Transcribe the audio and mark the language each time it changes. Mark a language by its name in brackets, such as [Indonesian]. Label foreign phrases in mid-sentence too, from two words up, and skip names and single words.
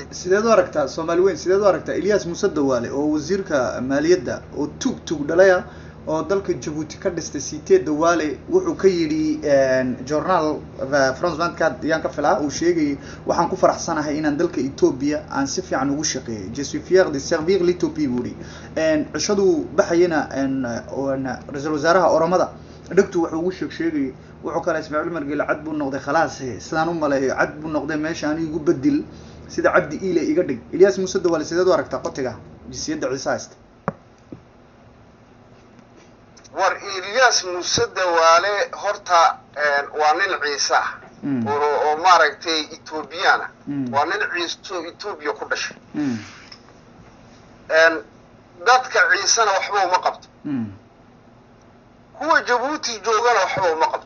[Somali] sideed u aragtaa Soomaali weyn sideed u aragtaa Ilyas Muuse Dawaale oo wasiirka maaliyadda oo tug dhalaya oo dalka Djibouti ka dhistay Sitee Dawaale wuxuu ka yiri journal France 24 yaan ka filaa uu sheegay waxaan ku faraxsanahay inaan dalka Ethiopia aan si fiican ugu shaqeeyo [French] je suis fier de servir l'Ethiopie [Somali] buri cishadu baxayna oo ra'iisul wasaaraha Oromada dhagtu wuxuu ugu sheegay wuxuu kala Ismaaciil Margeel cad buu noqday khalaas sidaan u maleeyo cad buu noqday meesha aan igu bedel sida Cabdi Ile iga dhig Ilyas Muuse Dawaale sideed u aragtaa qotiga jisiyada Ciisaasta war Ilyas Muuse Dawaale horta waa nin Ciisa oo maaragtay Ethiopiana waa nin Ciiso Ethiopia ku dhashay dadka Ciisana waxba uma qabto kuwa Djibouti joogana waxba uma qabto